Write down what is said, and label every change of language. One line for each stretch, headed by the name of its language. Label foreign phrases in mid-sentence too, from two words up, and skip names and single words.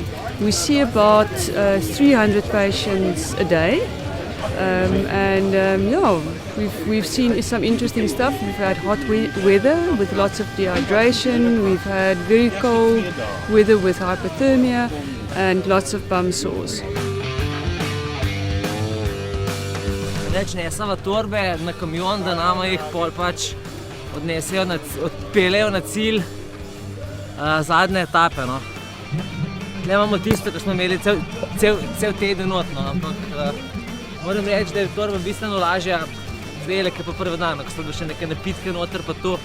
English: We see about 300 patients a day. We've seen some interesting stuff. We've had hot weather with lots of dehydration. We've had very cold weather with hypothermia and lots of bum sores.
Slovenian: Več nesava torbe na kamion, da nama jih pol pač odnesejo, odpeljejo na cilj zadnje etape. No. Tle imamo tisto, ko smo imeli cel teden not, no, ampak moram reči, da je torba bistveno lažja zdajle, kot pa prvi dan, ko so bili še neke napitke noter pa to.